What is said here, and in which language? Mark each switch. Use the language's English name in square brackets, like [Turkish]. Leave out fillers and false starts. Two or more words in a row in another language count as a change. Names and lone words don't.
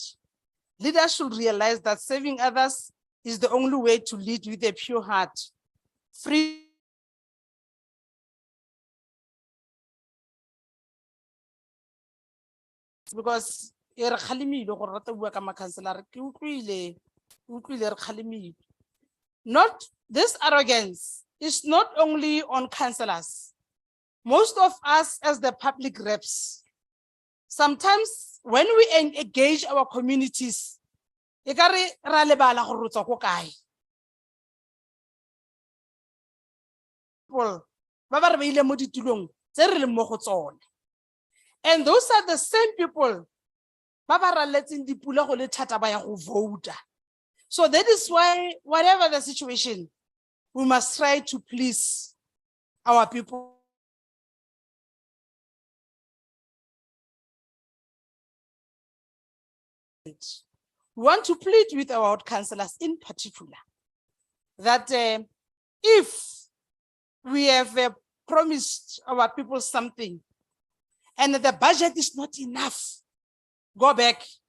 [English] Leaders should realize that serving others is the only way to lead with a pure heart, free because not this arrogance is not only on councillors. Most of us as the public reps, sometimes when we engage our communities, [Tswana] ekare ra lebala gore re tswa ko kae. People ba ba re beile mo ditulong tse re leng mo go tsone. [English] And those are the same people [Tswana] ba ba raletseng dipula go le thata ba ya go vote. [English] So that is why whatever the situation, we must try to please our people. We want to plead with our ward councillors in particular that if we have promised our people something and the budget is not enough, go back.